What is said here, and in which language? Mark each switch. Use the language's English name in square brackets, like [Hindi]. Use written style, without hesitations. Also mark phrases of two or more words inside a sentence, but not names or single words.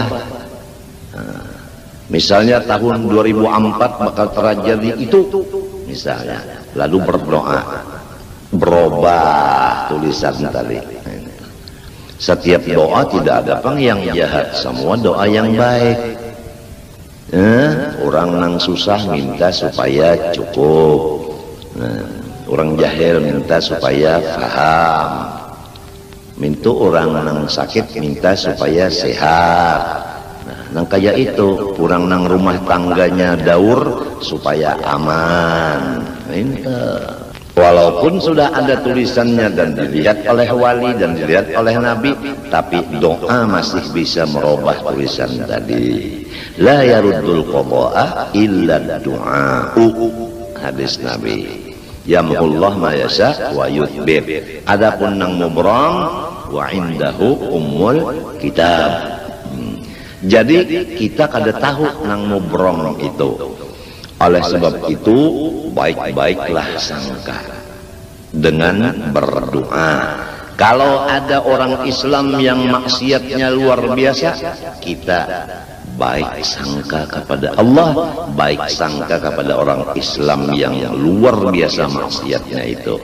[Indonesian] Nah, misalnya tahun 2004 bakal terjadi itu, misalnya, lalu berdoa, berubah tulisan tadi. Setiap doa tidak ada pang yang jahat, semua doa yang baik. Orang nang susah minta supaya cukup. Orang jahil minta supaya paham. Minta orang nang sakit minta supaya sehat. Nang kaya itu, orang nang rumah tangganya daur supaya aman. Minta. Walaupun sudah ada tulisannya dan dilihat oleh wali dan dilihat oleh nabi, tapi doa masih bisa merubah tulisan tadi. [Arabic] لا يرد القضاء إلا الدعاء. [Indonesian] Hadis nabi. [Arabic] يمحو الله ما يشاء ويثبت. [Indonesian] Adapun nang mubram [Arabic] وعنده أم الكتاب. [Indonesian] Jadi kita kada tahu nang mubram itu. Oleh sebab itu baik-baiklah sangka dengan berdoa. Kalau ada orang Islam yang maksiatnya luar biasa, kita baik sangka kepada Allah, baik sangka kepada orang Islam yang luar biasa maksiatnya itu.